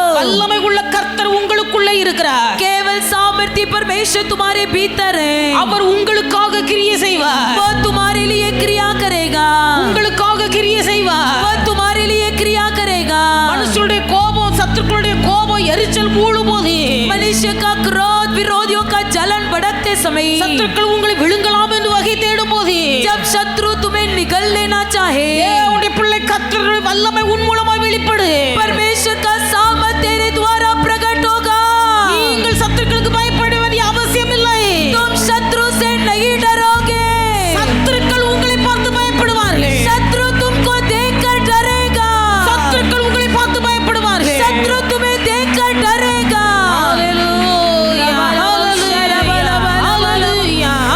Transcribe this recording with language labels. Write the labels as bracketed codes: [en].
[ta] வல்லமை உள்ள கர்த்தர் உங்களுக்குள்ளே இருக்கிறார். [hi] केवल सामर्थ्य परमेश्वर तुम्हारे भीतर है. [ta] அவர் உங்களுக்காக கிரியை செய்வார். [hi] वो तुम्हारे लिए क्रिया करेगा. [ta] உங்களுக்காக கிரியை செய்வார். [hi] वो तुम्हारे लिए क्रिया करेगा. [ta] மனுஷருடைய கோபம், சத்துருக்களுடைய கோபம், எரிச்சல் மூழும்போது, [hi] मनुष्य का क्रोध, विरोधियों का जलन भड़कते समय, [ta] சத்துருக்கள் உங்களை விழுங்கலாம் என்று வகை தேடும் போது, [hi] जब शत्रु तुम्हें निगल लेना चाहे, [ta] தேவனுடைய பிள்ளை கர்த்தருடைய வல்லமை உன் மூலமாய் வெளிப்படு. [hi] परमेश्वर का सामर्थ तेरे द्वारा प्रकट होगा. [ta] நீங்கள் சத்துருக்களுக்கு பயப்பட வேண்டிய அவசியம் இல்லை. [hi] तुम शत्रु से नहीं डरोगे. [ta] சத்துருக்கள் உங்களை பார்த்து பயப்படுவார்கள். [hi] शत्रु तुमको देखकर डरेगा. [ta] சத்துருக்கள் உங்களை பார்த்து பயப்படுவார்கள். [hi] शत्रु तुम्हें देखकर डरेगा. [ta] ஹalleluya, ஹalleluya, ஹalleluya, ஹalleluya.